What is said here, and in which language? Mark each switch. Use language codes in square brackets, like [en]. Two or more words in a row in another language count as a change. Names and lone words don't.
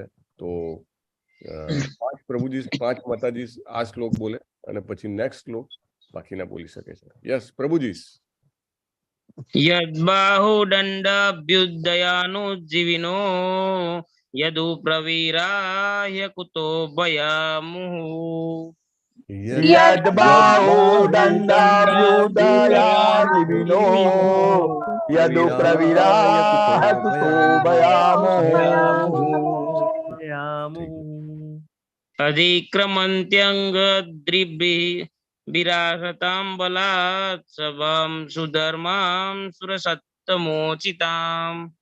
[gu] તો 5 પ્રભુજી, 5 માતાજી આ શ્લોક બોલે અને પછી નેક્સ્ટ શ્લોક બાકીના બોલી શકે છે. યસ પ્રભુજી. [sa] यद् बाहुदण्डाभ्युदयानुजीविनो यदु प्रवीराय कुतो भयामुहुः. यद्बाहुदण्डाभ्युदयादिविनो यदुप्रविराह कुतो भयामुः अधिक्रमन्त्यङ्गद्रिभिराहतां बलात् सभां सुधर्मां सुरसत्तमोचिताम्